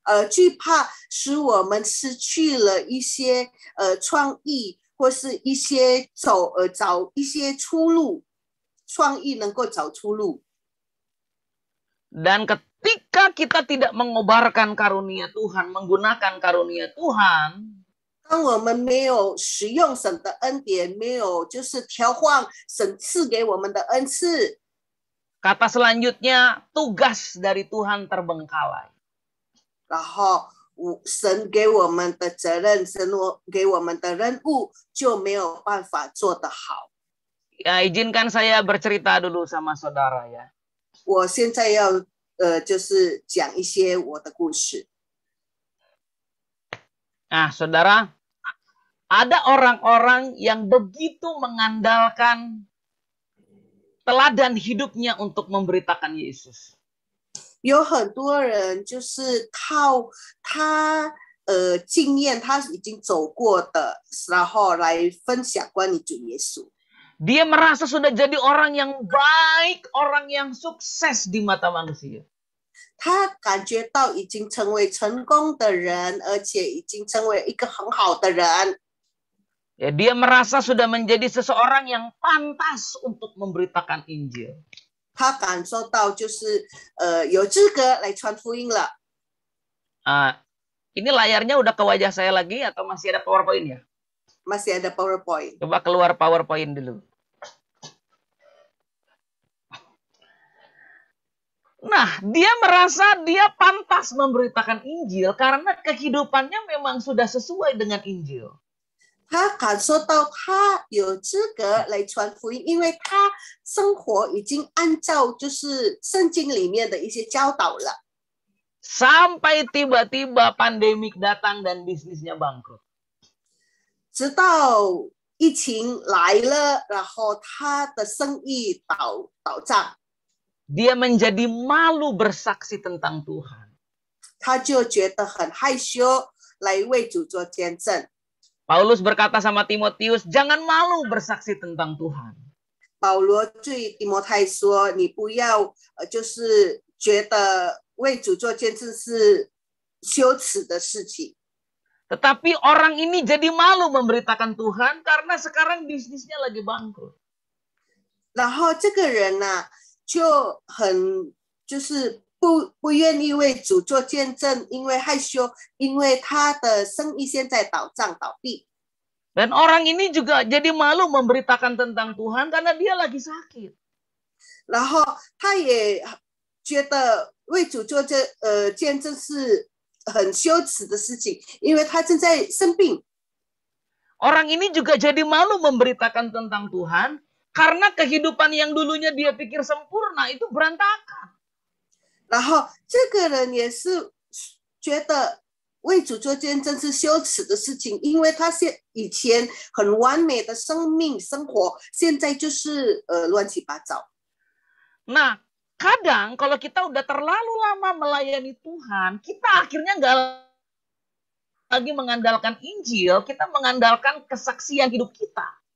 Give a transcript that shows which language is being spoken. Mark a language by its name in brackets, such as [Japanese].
[Chinese] 惧怕使我们失去了一些创意，或是一些找一些出路，创意能够找出路。 [Indonesian] Dan ketika kita tidak mengobarkan karunia Tuhan, menggunakan karunia Tuhan, [Chinese] 当我们没有使用神的恩典，没有就是调换神赐给我们的恩赐， [Indonesian] kata selanjutnya tugas dari Tuhan terbengkalai. [Chinese] 然后神给我们的责任，神给我们的任务就没有办法做得好。 [Indonesian] Ya, izinkan saya bercerita dulu sama saudara ya. [Chinese] 我现在要就是讲一些我的故事。 [Indonesian] Nah, saudara, ada orang-orang yang begitu mengandalkan teladan hidupnya untuk memberitakan Yesus. [Chinese] 有很多人就是靠他经验，他已经走过的，然后来分享关于主耶稣。 [Indonesian] Dia merasa sudah jadi orang yang baik, orang yang sukses di mata manusia. [Chinese] 他感觉到已经成为成功的人，而且已经成为一个很好的人。 [Indonesian] Ya, dia merasa sudah menjadi seseorang yang pantas untuk memberitakan Injil. [Chinese] 他感受到就是有资格来传福音了。 [Indonesian] Ini layarnya udah ke wajah saya lagi atau masih ada PowerPoint ya? Masih ada PowerPoint. Coba keluar PowerPoint dulu. Nah, dia merasa dia pantas memberitakan Injil karena kehidupannya memang sudah sesuai dengan Injil. [Chinese] 他感受到他有资格来传福音，因为他生活已经按照就是圣经里面的一些教导了。 [Indonesian] Sampai tiba-tiba pandemik datang dan bisnisnya bangkrut. [Chinese] 直到疫情来了，然后他的生意倒账， [Indonesian] Dia menjadi malu bersaksi tentang Tuhan. [Chinese] 他就觉得很害羞，来为主做见证。 [Indonesian] Paulus berkata sama Timotius, jangan malu bersaksi tentang Tuhan. [Chinese] 保罗对提摩太说：“你不要就是觉得为主做见证是羞耻的事情。” [Indonesian] Tetapi orang ini jadi malu memberitakan Tuhan karena sekarang bisnisnya lagi bangkrut. [Chinese] 然后这个人呢、就很就是不愿意为主做见证，因为害羞，因为他的生意现在倒账倒闭。 [Indonesian] Dan orang ini juga jadi malu memberitakan tentang Tuhan karena dia lagi sakit. [Chinese] 然后他也觉得为主做见证是很羞耻的事情，因为他正在生病。 [Indonesian] Orang ini juga jadi malu memberitakan tentang Tuhan karena kehidupan yang dulunya dia pikir sempurna itu berantakan. [Chinese] 然后这个人也是觉得为主做见证是羞耻的事情，因为他以前很完美的生命生活，现在就是乱七八糟。 [Indonesian] Nah, kadang kalau kita udah terlalu lama melayani Tuhan, kita akhirnya nggak lagi mengandalkan Injil, kita mengandalkan kesaksian hidup kita.